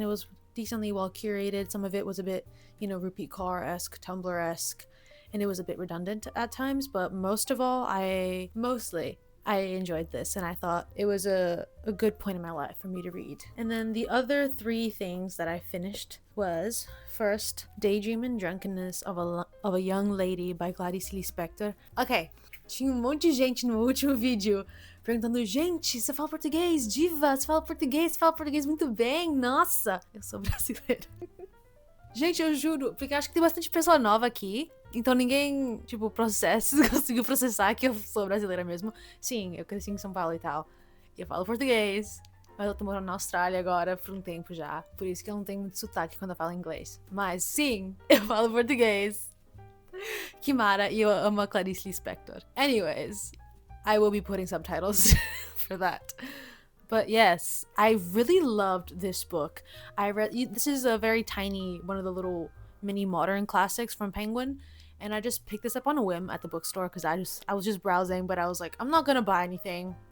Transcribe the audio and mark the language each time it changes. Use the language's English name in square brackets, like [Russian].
[English] It was decently well curated. Some of it was a bit, Rupi Kaur-esque, Tumblr-esque, and it was a bit redundant at times, but most of all, I enjoyed this, and I thought it was a good point in my life for me to read. And then the other 3 things that I finished was, first, Daydream and Drunkenness of a Young Lady by Clarice Lispector. [Portuguese] Ok, tinha monte de gente no último vídeo perguntando: gente, você fala português? Diva, você fala português muito bem, nossa! Eu sou brasileira. Gente, eu juro, porque acho que tem bastante pessoa nova aqui, então ninguém, conseguiu processar que eu sou brasileira mesmo. Sim, eu cresci em São Paulo e tal, e eu falo português, mas eu tô morando na Austrália agora por um tempo já, por isso que eu não tenho muito sotaque quando eu falo inglês. Mas sim, eu falo português. Kimara, e eu amo a Clarice Lispector. [English] Anyways, I will be putting subtitles for that. But yes, I really loved this book. This is a very tiny, one of the little mini modern classics from Penguin, and I just picked this up on a whim at the bookstore because I was just browsing, but I was like, I'm not gonna buy anything.